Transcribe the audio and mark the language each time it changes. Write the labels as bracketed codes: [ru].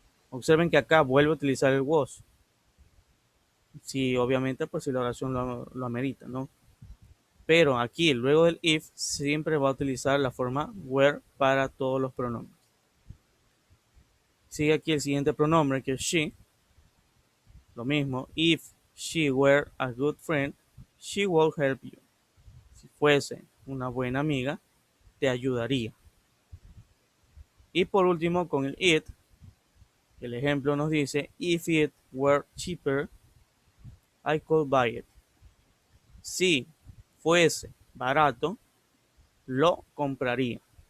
[es] Observen que acá vuelve a utilizar el was. Si obviamente, pues si la oración lo amerita, ¿no? Pero aquí, luego del if, siempre va a utilizar la forma were para todos los pronombres. Sigue aquí el siguiente pronombre, que es she. Lo mismo, [en] if she were a good friend, she would help you. [es] Si fuese una buena amiga, te ayudaría. Y por último, con el it, el ejemplo nos dice, [en] if it were cheaper, I could buy it. [es] Si fuese barato, lo compraría.